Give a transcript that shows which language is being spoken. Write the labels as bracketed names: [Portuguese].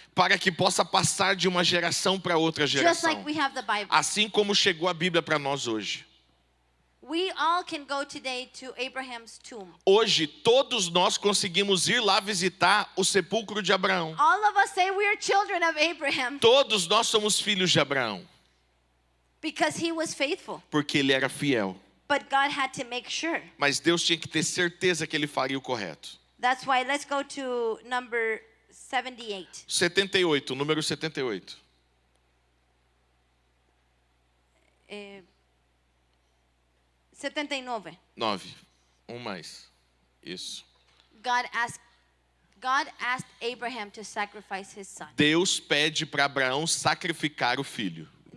[Portuguese] para que possa passar de uma geração para outra [English] just [Portuguese] geração. [English] like we have the Bible. [Portuguese] Assim como chegou a Bíblia para nós hoje. [English] We all can go today to Abraham's tomb. [Portuguese] Hoje, todos nós conseguimos ir lá visitar o sepulcro de Abraão. [English] All of us say we are children of Abraham [Portuguese] Todos nós somos filhos de Abraão, [English] because he was faithful. [Portuguese] porque ele era fiel. [English] But God had to make sure. [Portuguese] Mas Deus tinha que ter certeza que ele faria o correto. [English] That's why let's go to number 78. [Portuguese] 78, número 78. 79. 9. Mais. Isso. [English] God asked Abraham to sacrifice his son. [Portuguese] Deus pede para Abraão sacrificar o filho.